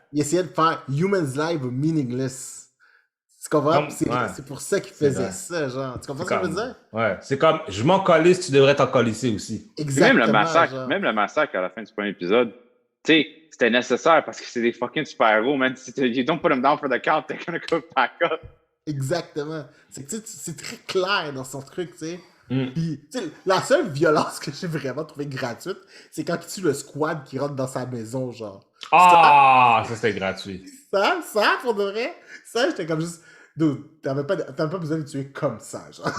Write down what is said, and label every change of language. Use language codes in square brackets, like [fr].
[fr] Il essayait de faire Human's Life meaningless. Tu comprends? C'est pour ça qu'il faisait ça, genre. Tu comprends ce que je veux dire? Ouais, c'est comme, je m'en calisse, tu devrais t'en calisser aussi. Exactement. Même le massacre à la fin du premier épisode, tu sais, c'était nécessaire parce que c'est des fucking super-héros, man. [en] Si you don't put them down for the count, they're gonna go back up. [fr] Exactement. C'est très clair dans son truc, tu sais. Puis, la seule violence que j'ai vraiment trouvée gratuite, c'est quand il tue le squad qui rentre dans sa maison, genre. Ah, ça c'était gratuit. Ça, pour de vrai, ça, j'étais comme juste. Dude, t'avais pas besoin de tuer comme ça, genre.